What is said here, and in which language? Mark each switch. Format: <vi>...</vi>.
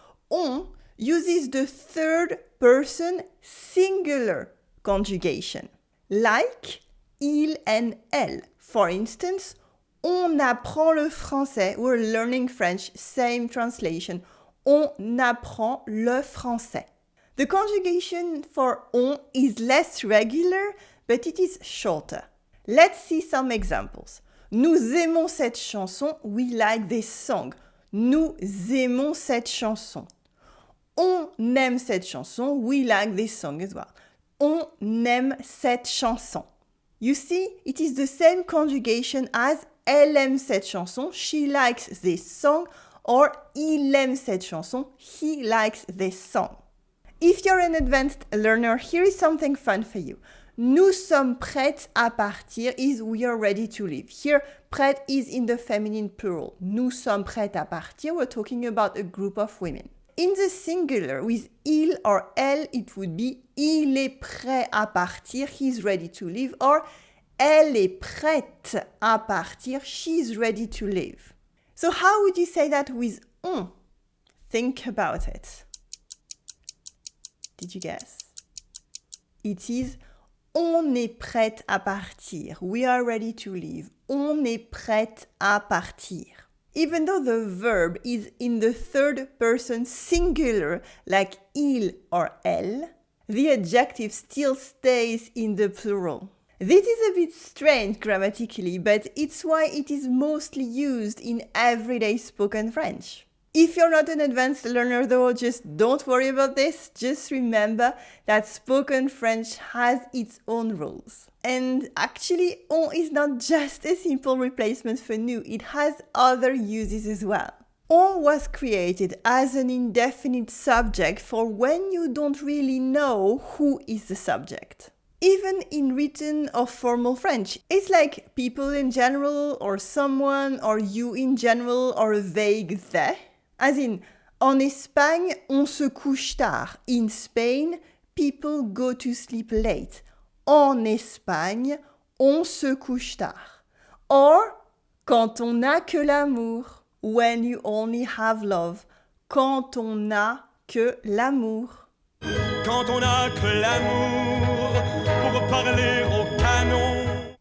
<en>On uses the third person singular conjugation, like il and elle. For instance,</en> <fr>on apprend le français,</fr> <en>we're learning French, same translation.</en> <fr>On apprend le français.</fr> <en>The conjugation for on is less regular, but it is shorter. Let's see some examples.</en> <fr>Nous aimons cette chanson,</fr> <en>we like this song.</en> <fr>Nous aimons cette chanson. On aime cette chanson,</fr> <en>we like this song as well.</en> <fr>On aime cette chanson.</fr> <en>You see, it is the same conjugation as</en> <fr>elle aime cette chanson,</fr> <en>she likes this song, or</en> <fr>il aime cette chanson,</fr> <en>he likes this song. If you're an advanced learner, here is something fun for you.</en> <fr>Nous sommes prêtes à partir</fr> <en>is we are ready to leave. Here, prête is in the feminine plural.</en> <fr>Nous sommes prêtes à partir,</fr> <en>we're talking about a group of women. In the singular, with il or elle, it would be</en> <fr>il est prêt à partir,</fr> <en>he's ready to leave, or</en> <fr>elle est prête à partir,</fr> <en>she's ready to leave. So how would you say that with on? Think about it. Did you guess? It is</en> <fr>on est prête à partir.</fr> <en>We are ready to leave.</en> <fr>On est prête à partir.</fr> <en>Even though the verb is in the third person singular like il or elle, the adjective still stays in the plural. This is a bit strange grammatically, but it's why it is mostly used in everyday spoken French. If you're not an advanced learner though, just don't worry about this. Just remember that spoken French has its own rules. And actually, on is not just a simple replacement for nous, it has other uses as well. On was created as an indefinite subject for when you don't really know who is the subject. Even in written or formal French, it's like people in general, or someone, or you in general, or a vague they. As in,</en> <fr>en Espagne, on se couche tard.</fr> <en>In Spain, people go to sleep late.</en> <fr>En Espagne, on se couche tard.</fr> <en>Or,</en> <fr>quand on n'a que l'amour,</fr> <en>when you only have love.</en> <fr>Quand on n'a que l'amour. Quand on n'a que l'amour pour parler au canon.</fr>